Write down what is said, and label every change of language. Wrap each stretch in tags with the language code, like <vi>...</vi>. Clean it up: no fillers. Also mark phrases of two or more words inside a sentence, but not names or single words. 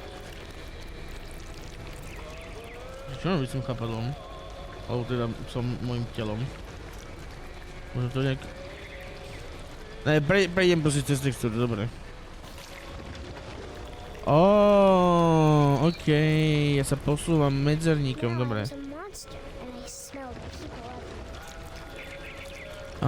<sk>Čo mám byť s tým chapadlom? Alebo teda som môjim telom. Možno to nejak... Ne, prejdem proste cez textúru, dobre. Okej, ja sa posúvam medzerníkom,</sk> <en>Now I</en> <sk>dobre.</sk> <en>was a monster, and I smelled people everywhere.</en>